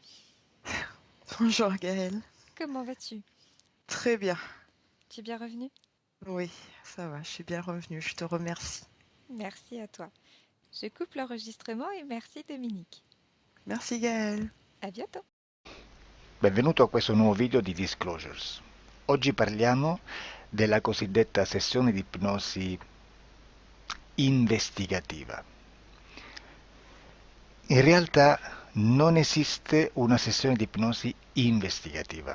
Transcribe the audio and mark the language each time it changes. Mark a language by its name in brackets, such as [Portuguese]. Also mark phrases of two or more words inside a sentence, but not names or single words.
[French] Bonjour Gaëlle. comment vas-tu? Très bien. Tu es bien revenu? Oui, ça va, je suis bien revenue. Je te remercie. Merci à toi. Je coupe l'enregistrement et merci Dominique. Merci Gaëlle. À bientôt. [Italian] Benvenuto a questo nuovo video di Disclosures. Oggi parliamo della cosiddetta sessione di ipnosi investigativa. In realtà non esiste una sessione di ipnosi investigativa.